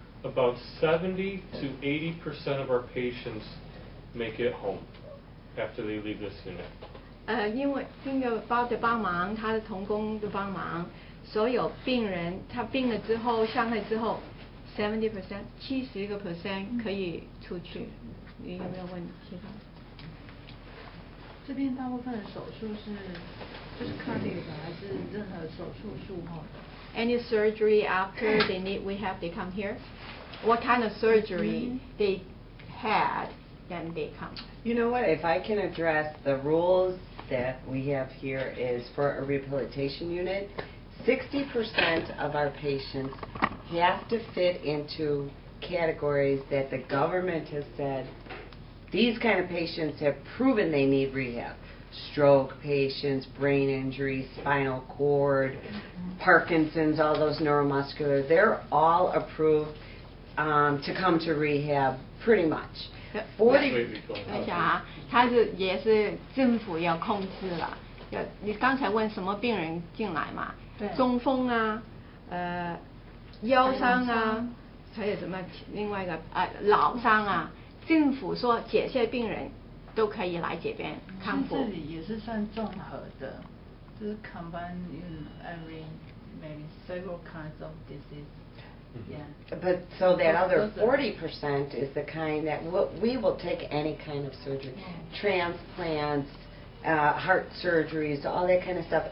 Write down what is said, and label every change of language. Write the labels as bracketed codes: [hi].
[en] About 70 to 80% of our patients make it home after they leave this unit. [zh] 因为包的帮忙，他的同工的帮忙，所有病人他病了之后上来之后，70% 可以出去。你有没有问其他？这边大部分的手术就是 cardiac 还是任何手术术后 [en] Any surgery after they need rehab, they come here. What kind of surgery they had, then they come. You know what, if I can address the rules that we have here is for a rehabilitation unit, 60% of our patients have to fit into categories that the government has said, these kind of patients have proven they need rehab. Stroke patients, brain injury, spinal cord, Parkinson's, all those neuromuscular, they're all approved to come to rehab pretty much. [zh] 等一下啊，他也是政府要控制了。你刚才问什么病人进来嘛？中风啊，腰伤啊，还有什么另外一个脑伤啊？政府说这些病人都可以来这边康复。这里也是算综合的，就是 [en] combine in every maybe several kinds of disease. Yeah. But so that other 40% is the kind that we will take any kind of surgery, transplants, heart surgeries, all that kind of stuff.